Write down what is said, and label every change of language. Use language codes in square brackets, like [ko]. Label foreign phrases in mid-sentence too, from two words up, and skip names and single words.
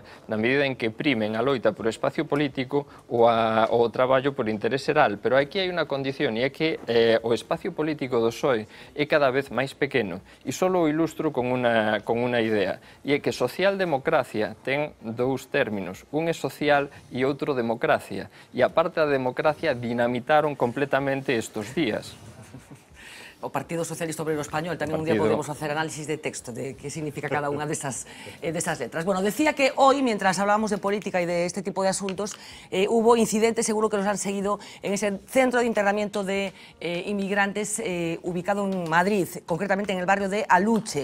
[gl] na medida en que primen a loita por espacio político ou o traballo por interés xeral, pero aquí hai unha condición e é que o espacio político do PSOE é cada vez máis pequeno e só o ilustro con unha idea, e é que socialdemocracia ten dous términos, un é social e outro democracia, e a parte da democracia dinamitaron completamente estos días. O Partido Socialista Obrero Español, tamén un día podemos [es] hacer análisis de texto de qué significa [gl] cada unha desas letras. [es] Bueno, decía que hoy, mientras hablábamos de política y de este tipo de asuntos, hubo incidentes, seguro que los han seguido, en ese centro de internamiento de inmigrantes ubicado en Madrid, concretamente en el barrio de Aluche.